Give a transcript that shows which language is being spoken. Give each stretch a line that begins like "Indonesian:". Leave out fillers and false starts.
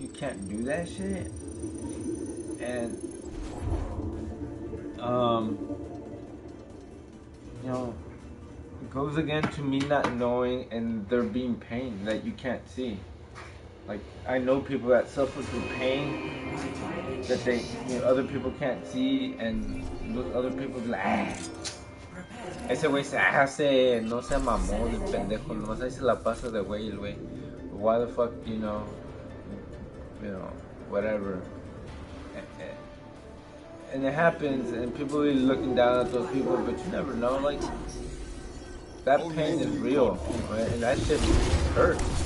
English: You can't do that shit. And you know, it goes again to me not knowing and there being pain that you can't see. Like I know people that suffer through pain that they, you know, other people can't see, and those other people be like, ah.
Spanish: Ese güey se hace, no se mamó de pendejo, nomás ahí se la pasa de güey el güey.
English: Why the fuck, you know, whatever. And it happens, and people are looking down at those people, but you never know, like, that pain is real, right? And that shit hurts.